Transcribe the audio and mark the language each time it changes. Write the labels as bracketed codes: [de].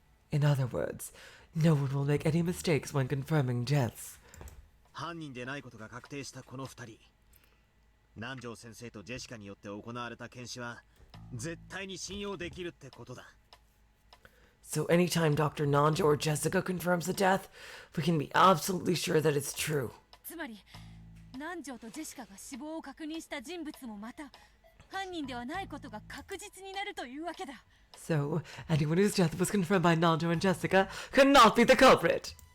[en] In other words, no one will make any mistakes when confirming deaths. [ja] 犯人でないことが確定したこの2人。南條先生とジェシカによって行われた検視は絶対に信用できるってことだ。 [en] So anytime Dr. Nanjo or Jessica confirms a death, we can be absolutely sure that it's true. [ja] つまり、南條とジェシカが死亡を確認した人物もまた犯人ではないことが確実になるというわけだ。 [en] So anyone whose death was confirmed by Nanjo and Jessica could not be the culprit.